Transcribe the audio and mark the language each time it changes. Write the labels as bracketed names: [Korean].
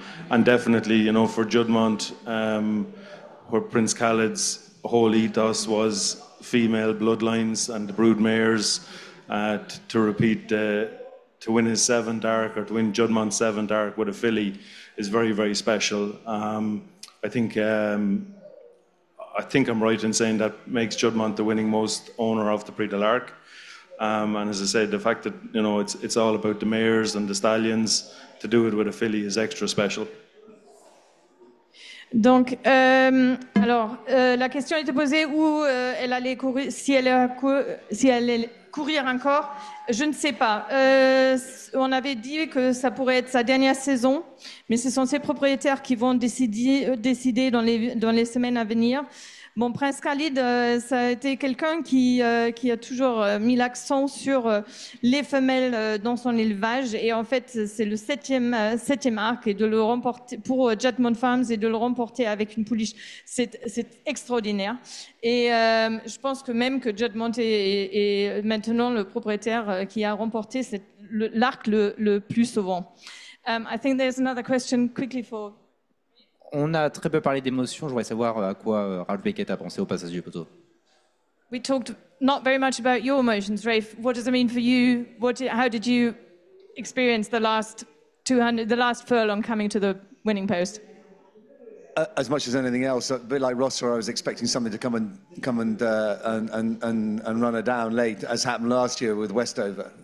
[English] And definitely, you know, for Juddmonte, where Prince Khalid's whole ethos was female bloodlines and the brood mares, to repeat, to win his 7 dark or to win Juddmonte's 7 dark with a filly is very, very special. I think I'm right in saying that makes Juddmonte the winning most owner of the Prix de l'Arc. And as I said, the fact that, you know, it's all about the mares and the stallions, to do it with a filly is extra special. [French] Donc, alors, la question était posée où elle allait courir, si elle allait courir encore. Je ne sais pas. On avait dit que ça pourrait être sa dernière saison, mais ce sont ses propriétaires qui vont décider dans les semaines à venir. Bon, Prince Khalid, ça a été quelqu'un qui a toujours mis l'accent sur les femelles dans son élevage. Et en fait, c'est le septième arc, et de le remporter pour JUDDMONTE Farms et de le remporter avec une pouliche, c'est extraordinaire. Et je pense que même que JUDDMONTE est maintenant le propriétaire qui a remporté l'arc le plus souvent. [English] I think there's another question quickly for... [French] On a très peu parlé d'émotion. Je voudrais savoir à quoi Ralph Beckett a pensé au passage du poteau. [English] We talked not very much about your emotions, Rafe. What does it mean for you? How did you experience the last furlong coming to the winning post? As much as anything else, a bit like ROSSA, I was expecting something to come and run her down late, as happened last year with Westover.